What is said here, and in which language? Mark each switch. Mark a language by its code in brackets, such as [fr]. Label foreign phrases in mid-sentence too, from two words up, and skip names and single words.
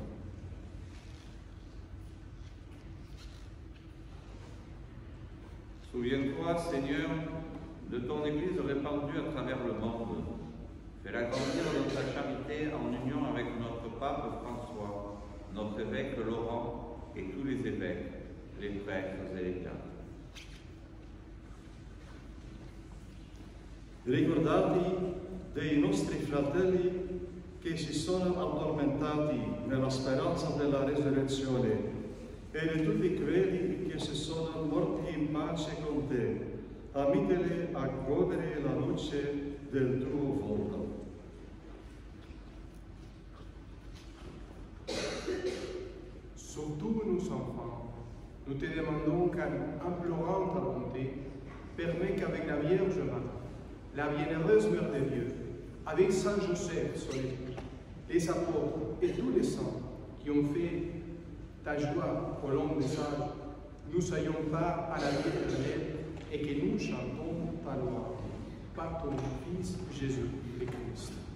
[fr] Souviens-toi, Seigneur, de ton Église répandue à travers le monde. Fais-la grandir dans ta charité en union avec notre pape François, notre évêque Laurent et tous les évêques, les prêtres et les diacres. [it] Ricordati dei nostri fratelli che si sono addormentati nella speranza della resurrezione e di tutti quelli che si sono morti in pace con te, amiteli a godere la luce del tuo volto. [fr] Surtout nos enfants, nous te demandons qu'en implorant ta bonté, permets qu'avec la Vierge Marie, la bienheureuse Mère de Dieu, avec Saint Joseph, son époux, les apôtres et tous les saints qui ont fait ta joie au long des âges, nous ayons part à la vie éternelle et que nous chantons ta loi par ton Fils Jésus le Christ.